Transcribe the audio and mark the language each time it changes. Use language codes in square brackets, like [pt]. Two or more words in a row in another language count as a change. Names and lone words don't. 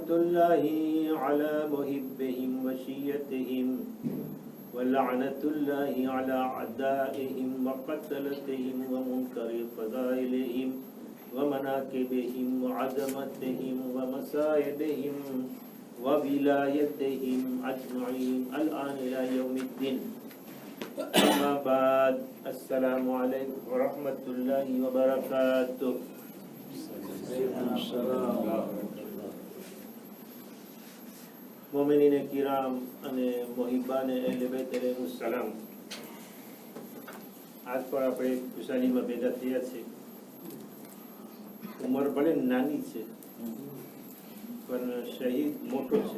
[ar] الله على محبهم وشيتهم ولعنة الله على أعدائهم وقتلتهم ومنكر فضائلهم ومناكبهم وعظمتهم ومصائبهم وولايتهم أجمعين الآن إلى يوم الدين أما بعد السلام عليكم ورحمة الله وبركاته [gu] મોમિનીને કિરામ અને મોહિબાને અહેલે બેત [ar] عليه السلام, [gu] આજ પર આપણે ખુશાલીમાં ભેગા થયા છે. ઉંમર ભલે નાની છે પણ શહીદ મોટો છે.